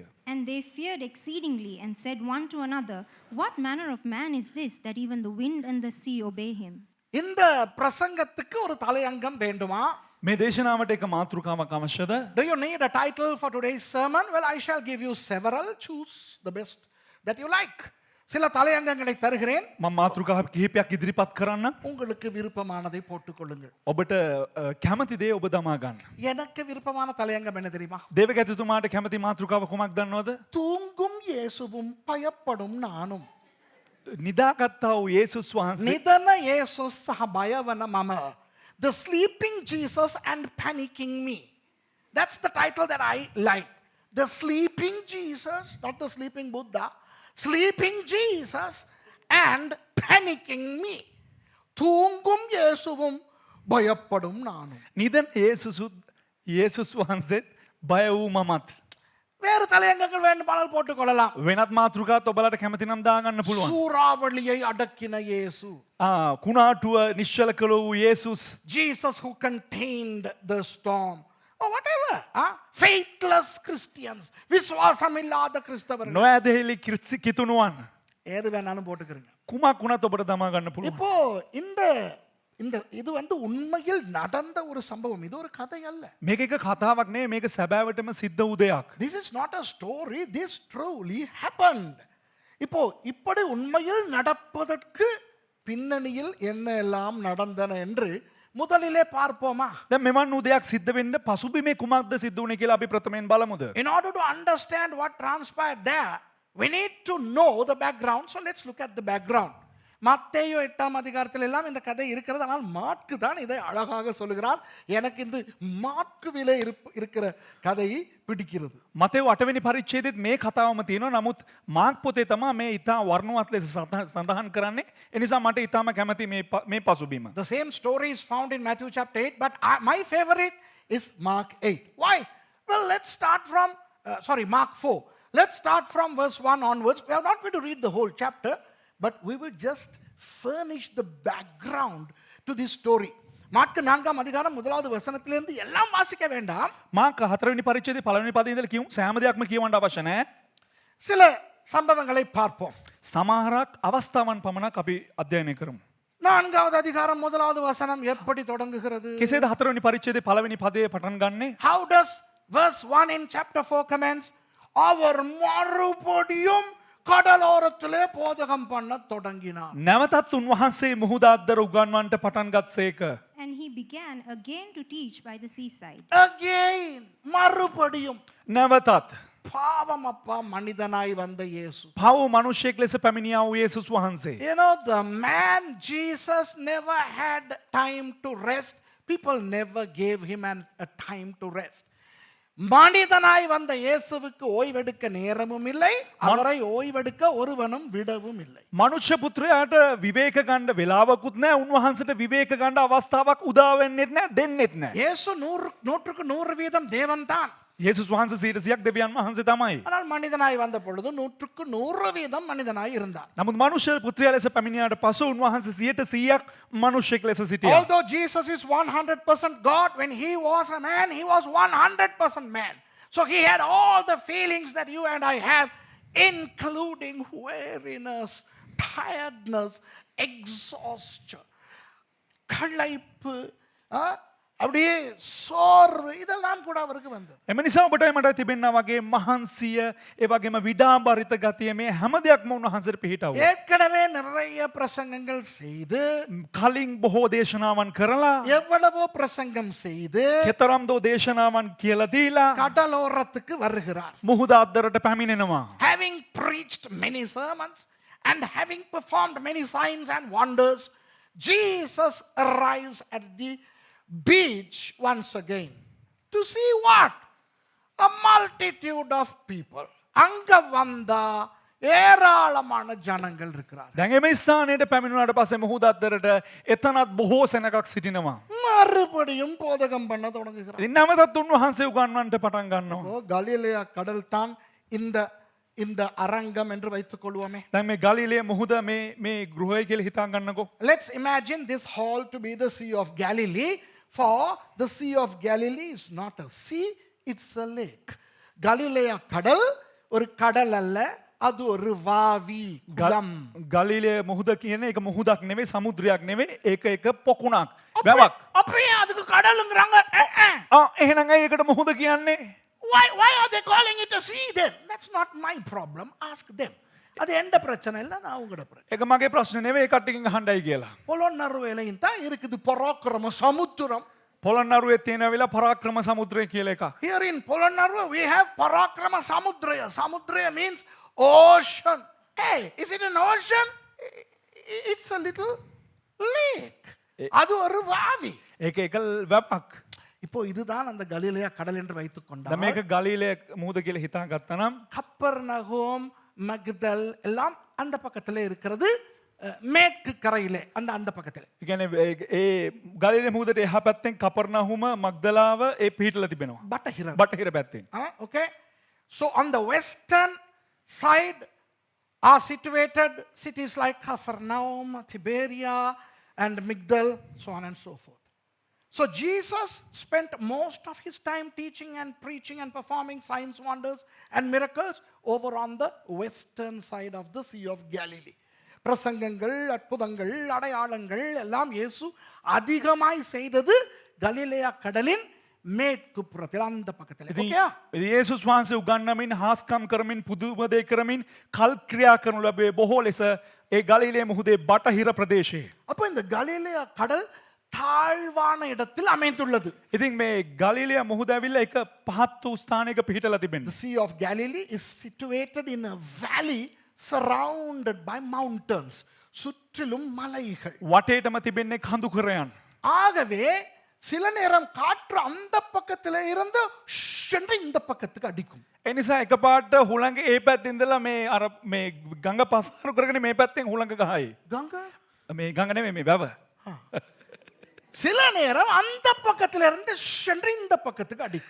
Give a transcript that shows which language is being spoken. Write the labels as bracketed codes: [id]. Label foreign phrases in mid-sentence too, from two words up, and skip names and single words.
[en] And they feared exceedingly and said one to another, What manner of man is this, that even the wind and the sea obey him? [ta] இந்த பிரசங்கத்துக்கு ஒரு தலையங்கம் வேண்டுமா? [si] මේ දේශනාවට එක මාතෘකාවක් අවශ්‍යද? [en] Do you need a title for today's sermon? Well, I shall give you several. Choose the best that you like. [ta] சில தலையங்கங்களை தருகிறேன். [si] මම මාතෘකා කිහිපයක් ඉදිරිපත් කරන්න. [ta] உங்களுக்கு விருப்பமானதை போட்டுக் கொள்ளுங்கள். [si] ඔබට කැමති දේ ඔබ දමා ගන්න. [ta] எனக்கு விருப்பமான தலையங்கம் என்ன தெரியுமா? [si] දේවගැතිතුමාට කැමති මාතෘකාව කොමක් දන්නවද? [ta] தூங்கும் இயேசுவும் பயப்படும் நானும். [si] නිදාගත්තා වූ යේසුස් වහන්සේ. නිදන යේසුස් සහ බයවන මම. [en] The sleeping Jesus and panicking me. That's the title that I like. The sleeping Jesus, not the sleeping Buddha. Sleeping Jesus and panicking me. [ta] தூங்கும் இயேசுவும் பயப்படும் நானும். [si] නිදන යේසුස් වහන්සේත් බය වූ මමත්. [ta] வேறு தலையங்கங்கள் வேண்டுமானால் போட்டுக் கொள்ளலாம். [si] වෙනත් මාතෘකාත් ඔබලට කැමති නම් දාගන්න පුළුවන්. [ta] சூறாவளியை அடக்கின இயேசு. [si] කුණාටුව නිශ්චල කළ වූ යේසුස්. [en] Jesus who contained the storm. Or whatever. Faithless Christians. [ta] விசுவாசம் இல்லாத கிறிஸ்தவர்கள். [si] නොඇදහිලි කිතුනුවන්. [ta] ஏது வேணாலும் போட்டுக்கிறீங்க. [si] කුමක් වුණත් ඔබට දමා ගන්න පුළුවන්. [ta] இப்போ இது உண்மையில் நடந்த ஒரு சம்பவம். இது ஒரு கதை அல்ல. [si] මේක එක කතාවක් නෙවෙයි, මේක සැබෑවටම සිද්ධ වූ දෙයක්. [en] This is not a story. This truly happened. [ta] இப்போ இப்படி உண்மையில் நடப்பதற்கு பின்னணியில் என்ன எல்லாம் நடந்தன என்று முதலிலே பார்ப்போமா? [si] දැන් මෙවන් වූ දෙයක් සිද්ධ වෙන්න පසුබිමේ කුමක්ද සිද්ධ වුනේ කියලා අපි ප්‍රථමයෙන් බලමුද? [en] In order to understand what transpired there, we need to know the background. So let's look at the background. [ta] மத்தேயு 8ஆம் அதிகாரத்தில் எல்லாம் இந்த கதை இருக்கிறது. ஆனால் மாற்கு தான் இதை அழகாக சொல்லுகிறார். எனக்கு இந்த மாற்குவிலே இருக்கிற கதையை பிடிக்கிறது. [si] මතෙව් 8 වෙනි පරිච්ඡේදෙත් මේ කතාවම තියෙනවා. නමුත් මාක් පොතේ තමයි මේ ඊටා වර්ණවත් ලෙස සඳහන් කරන්නේ. ඒ නිසා මට ඊටාම කැමති මේ පසුබිම. [en] The same story is found in Matthew chapter 8, but my favorite is Mark 8. Why? Well, let's start from Mark 4. Let's start from verse 1 onwards. We are not going to read the whole chapter, but we will just furnish the background to this story. [ta] மாற்கு 4ஆம் அதிகாரம் 1வது வசனத்திலிருந்து எல்லாம் வாசிக்க வேண்டாம். [si] මාක් 4 වෙනි පරිච්ඡේදයේ පළවෙනි පදේ ඉඳලා කියමු. සෑම දෙයක්ම කියවන්න අවශ්‍ය නැහැ. [ta] சில சம்பவங்களை பார்ப்போம். [si] සමහරක් අවස්ථාවන් පමණක් අපි අධ්‍යයනය කරමු. [ta] 4வது அதிகாரம் 1வது வசனம் எப்படி தொடங்குகிறது? [si] කෙසේද 4 වෙනි පරිච්ඡේදයේ පළවෙනි පදේ පටන් ගන්නෙ? [en] How does verse 1 in chapter 4 commence? அவர் மறுபடியும் கடலோரத்திலே போதகம் பண்ண தொடங்கினார். නැවතත් උන්වහන්සේ මුහුද අද්දර උගන්වන්නට පටන් ගත්සේක. And he began again to teach by the seaside. Again, [ta] மறுபடியும். [si] නැවතත් [ta] பாவம் அப்பா மனிதனாய் வந்த இயேசு. [si] පව් මිනිසෙක් ලෙස පැමිණියා වූ යේසුස් වහන්සේ. [en] You know, the man Jesus never had time to rest. People never gave him a time to rest. [ta] மனிதனாய் வந்த இயேசுவுக்கு ஓய்வெடுக்க நேரமும் இல்லை, அவரை ஓய்வெடுக்க ஒருவனும் விடவும் இல்லை. [si] මනුෂ්‍ය පුත්‍රයාට විවේක ගන්න වෙලාවකුත් නැහැ. උන්වහන්සේට විවේක ගන්න අවස්ථාවක් උදා වෙන්නෙත් නැහැ, දෙන්නෙත් නැහැ. [ta] இயேசு 100க்கு 100% தேவன்தான். [si] යේසුස් වහන්සේ 100ක් දෙවියන් වහන්සේ තමයි. [ta] ஆனால் மனிதனாய் வந்த பொழுது 100க்கு 100% மனிதனாய் இருந்தார். [si] නමුත් මනුෂ්‍ය පුත්‍රයා ලෙස පැමිණියාට පසු උන්වහන්සේ 100%ක් මනුෂ්‍යෙක් ලෙස සිටියා. [en] Although Jesus is 100% God, when he was a man, he was 100% man. So he had all the feelings that you and I have, including weariness, tiredness, exhaustion, [ta] களைப்பு, அப்படியே சோர்வு, இதெல்லாம் கூட அவருக்கு வந்தது. [si] එම නිසා ඔබටයි මට තිබෙනා වගේ මහන්සිය, ඒ වගේම විඩාඹරිත ගතිය මේ හැම දෙයක්ම උන්වහන්සේට පිහිටවුවා. [ta] ஏற்கனவே நிறைய பிரசங்கங்கள் செய்து, [si] කලින් බොහෝ දේශනාවන් කරලා, [ta] எவ்வளவோ பிரசங்கம் செய்து, [si] කෙතරම් දෝ දේශනාවන් කියලා දීලා [ta] கடலோரத்துக்கு வருகிறார். [si] මුහුද අද්දරට පැමිණෙනවා. [en] Having preached many sermons and having performed many signs and wonders, Jesus arrives at the beach once again to see what? A multitude of people. [ta] அங்க வந்தா ஏராளமான ஜனங்கள் இருக்கிறார். [si] දැන් මේ ස්ථානයට පැමිණුණාට පස්සේ මුහුද අද්දරට එතනත් බොහෝ සෙනගක් සිටිනවා. [ta] மறுபடியும் போதகம் பண்ண தொடங்குகிறார். [si] ඉතින් නැවතත් උන්වහන්සේ උගන්වන්නට පටන් ගන්නවා. [ta] கலிலேயா கடல் தான் இந்த அரங்கம் என்று வைத்துக் கொள்வோமே. [si] දැන් මේ ගලිලේ මුහුද මේ ගෘහය කියලා හිතා ගන්නකෝ. [en] Let's imagine this hall to be the Sea of Galilee. For the Sea of Galilee is not a sea, it's a lake. [ta] கலிலேயா கடல் ஒரு கடல் அல்ல, அது ஒரு வாவி, குளம். [si] ගලිලේ මුහුද කියන එක මුහුදක් නෙවෙයි, සමුද්‍රයක් නෙවෙයි, ඒක එක පොකුණක්, වැවක්. [ta] அப்படியே அதுக்கு கடலுங்கறாங்க. [si] එහෙනම් ඒකට මුහුද කියන්නේ? [en] Why are they calling it a sea then? That's not my problem. Ask them. [ta] அது எந்த பிரச்சனை இல்ல, நான் உங்களோட பிரச்சனை. [si] ඒක මගේ ප්‍රශ්නේ නෙවෙයි, ඒ කට්ටියකින් අහන්නයි කියලා. [ta] பொலொன்னருவேலையும் தான் இருக்குது பராக்கிரம சமுத்திரம். [si] පොළොන්නරුවේ තියෙනවිලා පරාක්‍රම සමුද්‍රය කියලා එකක්. [en] Here in Polonnaruwa we have Parakrama Samudraya. Samudraya means ocean. Hey, is it an ocean? It's a little lake. [ta] அது ஒரு வாவி. [si] ඒක එක වැවක්. [ta] இப்போ இதுதான் அந்த கலிலேயா கடல் என்று வைத்துக் கொண்டால், [si] දැන් මේක ගලිලේ මුහුද කියලා හිතා ගත්තනම් [ta] கப்பர்நகோம், மக்தல் எல்லாம் அந்த பக்கத்திலே இருக்கிறது, மேற்கு கரையிலே அந்த பக்கத்திலே. [si] ඒ කියන්නේ ඒ ගලිලේ මුහුදට එහා පැත්තෙන් කපර්නහුම මග්දලාව ඒ පිහිටලා තිබෙනවා. බටහිර පැත්තෙන්. [en] Okay, so on the western side are situated cities like Capernaum, Tiberia and Migdal, so on and so forth. So Jesus spent most of his time teaching and preaching and performing signs, wonders and miracles over on the western side of the Sea of Galilee. [ta] பிரசங்கங்கள், அற்புதங்கள், அடையாளங்கள் எல்லாம் இயேசு அதிகமாய் செய்தது கலிலேயா கடலின் மேற்கு புறத்தில், அந்த பக்கத்தில். [si] යේසුස් වහන්සේ උගන්වමින්, හාස්කම් කරමින්, පුදුම දේ කරමින්, කල් ක්‍රියා කරනු ලැබේ බොහෝ ලෙස ඒ ගලිලේ මුහුදේ බටහිර ප්‍රදේශයේ. [ta] அப்போ இந்த கலிலேயா கடல் தாழ்வான இடத்தில் அமைந்துள்ளது. [si] ඉතින් මේ ගලිලේ මුහුද ඇවිල්ලා එක පහත් වූ ස්ථානයක පිහිටලා [en] The [si] තිබෙනවා. [en] Sea of Galilee is situated in a valley surrounded by mountains. [ta] சுற்றிலும் மலைகள். [si] වටේටම තිබෙන්නේ කඳු කරයන්. [ta] ஆகவே சில நேரம் காற்று அந்த பக்கத்துல இருந்து என்று இந்த பக்கத்துக்கு அடிக்கும். [si] එනිසා එකපාරට හුළඟ ඒ පැත්තෙන් ඉඳලා මේ අර මේ ගඟ පසාරු කරගෙන මේ පැත්තෙන් හුළඟ ගහයි. [ta] கங்கா [si] මේ ගඟ නෙමෙයි මේ වැව. [ta] சில நேரம் அந்த பக்கத்துல இருந்து என்று இந்த பக்கத்துக்கு அடிக்கும்.